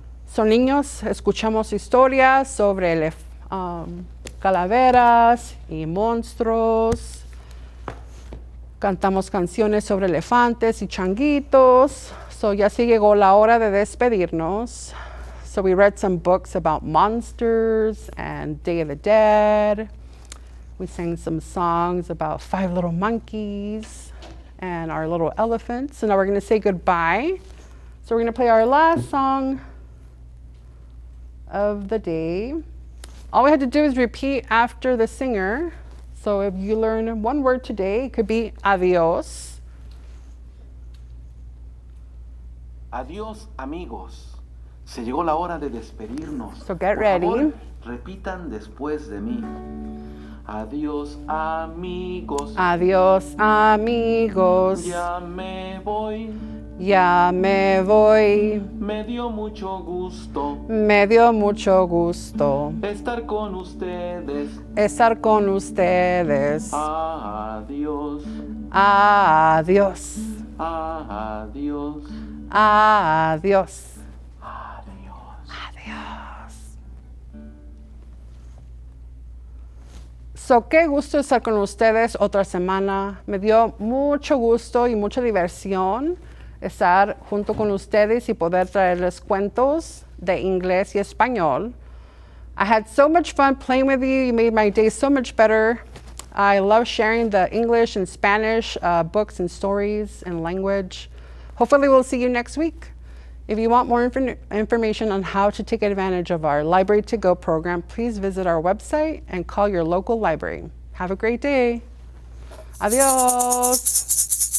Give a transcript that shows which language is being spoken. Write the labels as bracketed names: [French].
[Spanish] So, niños, escuchamos historias sobre calaveras y monstruos. Cantamos canciones sobre elefantes y changuitos. So, ya sí llegó la hora de despedirnos. [English] So, we read some books about monsters and Day of the Dead. We sang some songs about 5 little monkeys and our little elephants. And now we're going to say goodbye. So, we're going to play our last song of the day. All we had to do is repeat after the singer. So if you learn one word today, it could be adios. [Spanish] Adiós, amigos. Se llegó la hora de despedirnos. [English] So get [Spanish] Por [English] ready. [Spanish] favor, repitan después de mí. Adiós, amigos. Adios, amigos. Ya me voy. Ya me voy. Me dio mucho gusto Me dio mucho gusto estar con ustedes. estar con ustedes. Adiós. Adiós. Adiós. Adiós. Adiós. Adiós. So, qué gusto estar con ustedes otra semana. Me dio mucho gusto y mucha diversión estar junto con ustedes y poder traerles cuentos de inglés y español. [English] I had so much fun playing with you. You made my day so much better. I love sharing the English and Spanish books and stories and language. Hopefully we'll see you next week. If you want more information on how to take advantage of our Library to Go program, please visit our website and call your local library. Have a great day. Adios.